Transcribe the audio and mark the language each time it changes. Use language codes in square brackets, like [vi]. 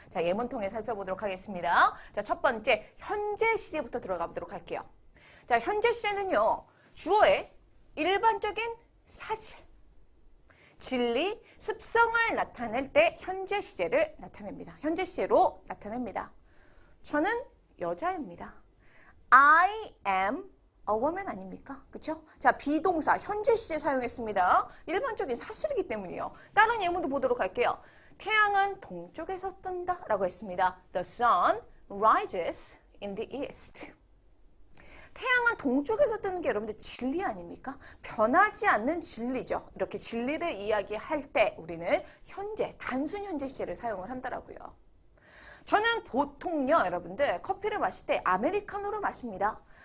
[ko] 자, 예문 통해 살펴보도록 하겠습니다. 자, 첫 번째 현재 시제부터 들어가 보도록 할게요. 자, 현재 시제는요. 주어의 일반적인 사실, 진리, 습성을 나타낼 때 현재 시제를 나타냅니다. 현재 시제로 나타냅니다. 저는 여자입니다. [en] I am a woman [ko] 아닙니까? 그쵸? 자, 비동사 현재 시제 사용했습니다. 일반적인 사실이기 때문이에요. 다른 예문도 보도록 할게요. 태양은 동쪽에서 뜬다 라고 했습니다. [en] The sun rises in the east. [ko] 태양은 동쪽에서 뜨는 게 여러분들 진리 아닙니까? 변하지 않는 진리죠. 이렇게 진리를 이야기할 때 우리는 현재, 단순 현재 시제를 사용을 한다라고요. 저는 보통요, 여러분들 커피를 마실 때 아메리카노를 마십니다.